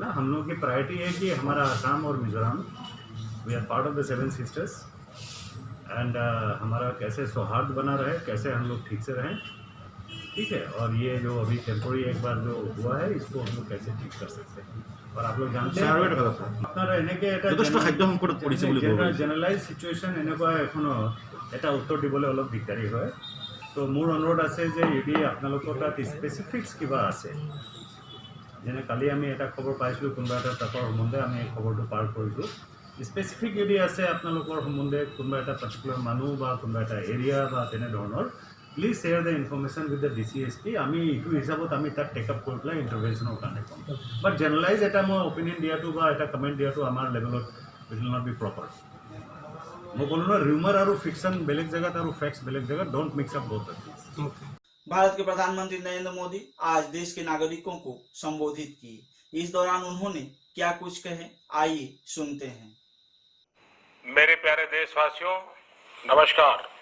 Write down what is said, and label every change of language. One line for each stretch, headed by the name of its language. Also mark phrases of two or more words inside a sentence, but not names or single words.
Hindi: हम लोगों की प्रायोरिटी है कि हमारा असम और मिजोरम,
English: we are part of the 7 sisters and
Hindi: हमारा कैसे सौहार्द बना रहे, कैसे हम लोग ठीक से रहें, ठीक है। और ये जो अभी टेम्पोरी एक बार जो हुआ है इसको हम लोग कैसे ठीक कर सकते हैं। और आप लोग जानते हैं अपना रहने के
English: generalize situation
Assamese: এনেকুৱা এখনো এটা উত্তৰ দিবলৈ অলপ দিগদাৰী হয়। তো মোৰ অনুৰোধ আছে যে যদি আপোনালোকৰ তাত স্পেচিফিক্স কিবা আছে, যেনে কালি আমি এটা খবৰ পাইছিলোঁ কোনোবা এটা ট্ৰাকৰ সম্বন্ধে, আমি এই খবৰটো পাৰ কৰিছোঁ। স্পেচিফিক যদি আছে আপোনালোকৰ সম্বন্ধে কোনোবা এটা পাৰ্টিকুলাৰ মানুহ বা কোনোবা এটা এৰিয়া বা তেনেধৰণৰ,
English: please share the information with the DCSP.
Assamese: আমি ইটো হিচাপত আমি তাক টেকআপ কৰি পেলাই ইণ্টাৰভেনশ্যনৰ কাৰণে ক'ম। বাট জেনেৰেলাইজ এটা মই অপিনিয়ন দিয়াটো বা এটা কমেণ্ট দিয়াটো আমাৰ লেভেলত
English: it will not be proper.
Hindi: मैं बोलूँ ना, र्यूमर और फिक्शन बेलेग जगह और फैक्ट्स बेलेग जगह,
English: don't mix up both of this.
Hindi: भारत के प्रधानमंत्री नरेंद्र मोदी आज देश के नागरिकों को संबोधित किए। इस दौरान उन्होंने क्या कुछ कहे, आइए सुनते हैं। मेरे प्यारे देशवासियों, नमस्कार।